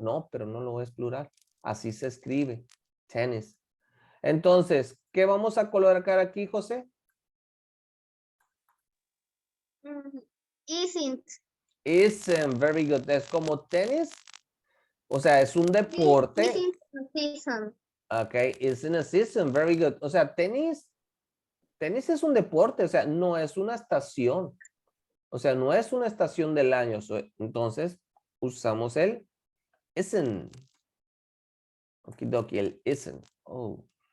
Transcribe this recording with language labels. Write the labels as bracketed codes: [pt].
[es] No, pero no lo es plural. Así se escribe, tenis. Entonces, ¿qué vamos a colocar aquí, José? [en] Isn't. Isn't, very good. [es] Es como tenis, o sea, es un deporte. [en] Isn't a season. Ok, isn't a season, very good. [es] O sea, tenis es un deporte, o sea, no es una estación. O sea, no es una estación del año. Entonces, usamos el isn't. Okidoki, el isn't. Oh.